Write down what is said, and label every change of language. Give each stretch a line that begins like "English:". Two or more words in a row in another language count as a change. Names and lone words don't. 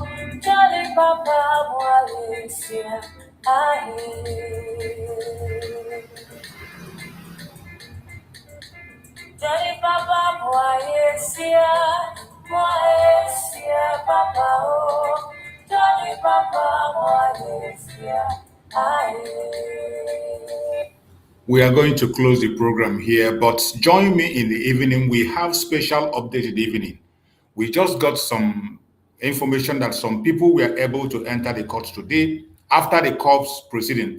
English: Charlie Papa, moi Charlie Papa, moi Papa, oh. Charlie Papa, moi We are going to close the program here, but join me in the evening. We have special updated evening. We just got some information that some people were able to enter the court today after the court's proceeding.